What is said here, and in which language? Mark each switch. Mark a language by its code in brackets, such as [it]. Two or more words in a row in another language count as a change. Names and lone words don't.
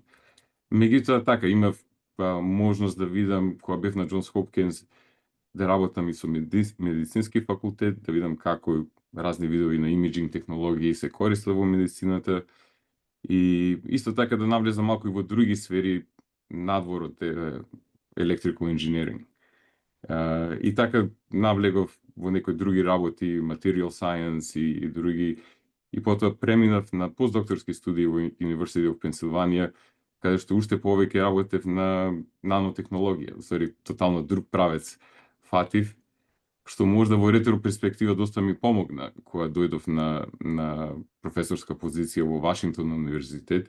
[mk] Меѓутоа, така, имав можност да видам, кога бев на Джонс Хопкинс, да работам и со медицински факултет, да видам како разни видови на имиджинг технологии се користат во медицината и исто така да навлезам малку и во други сфери надвор од [en] electrical engineering. [mk] И така навлегов во некои други работи, [en] material science [mk] и други, и потоа преминав на постдокторски студии во University of Pennsylvania, каде што уште повеќе работев на нанотехнологија, усвари тотално друг правец фатив, што можда во ретроперспектива доста ми помогна кога дојдов на професорска позиција во Вашингтон универзитет.